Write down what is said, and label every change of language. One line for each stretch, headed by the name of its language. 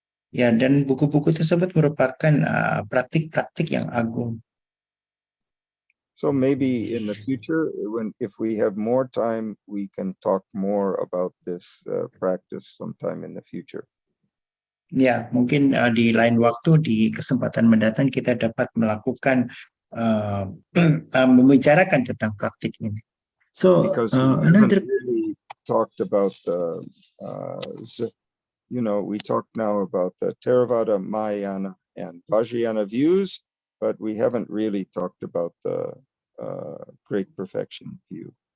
Indonesian: Ya, dan buku-buku tersebut merupakan praktik-praktik yang agung.
English: So maybe in the future, if we have more time, we can talk more about this practice sometime in the future.
Indonesian: Ya, mungkin di lain waktu, di kesempatan mendatang kita dapat melakukan membicarakan tentang praktik ini.
English: So because we haven't really talked about the, we talked now about the Theravada, Mahayana, and Vajrayana views, but we haven't really talked about the Great Perfection view.